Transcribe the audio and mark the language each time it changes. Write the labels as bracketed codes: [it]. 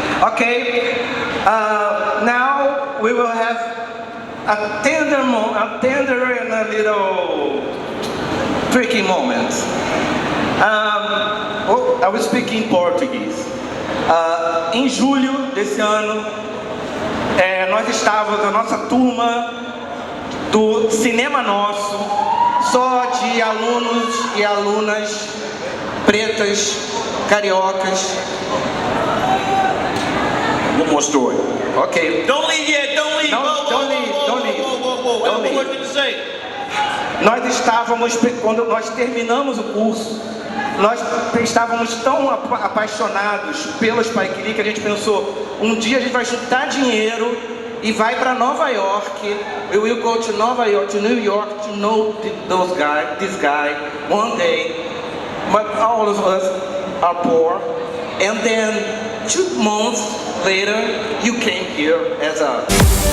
[en] Okay, now we will have a tender and a little tricky moment. I will speak in Portuguese. [pt] Em julho desse ano, nós estávamos, a nossa turma do Cinema Nosso, só de alunos e alunas pretas, cariocas. [en] One more story. Ok. Don't leave yet, don't leave. Don't leave. What did you say? [pt] Nós estávamos, quando nós terminamos o curso, nós estávamos tão apaixonados pelo Spike Lee que a gente pensou, um dia a gente vai juntar dinheiro e vai para Nova York. [en] We will go to Nova York, to New York, to know this guy one day. But all of us are poor. And then 2 months later, you came here as a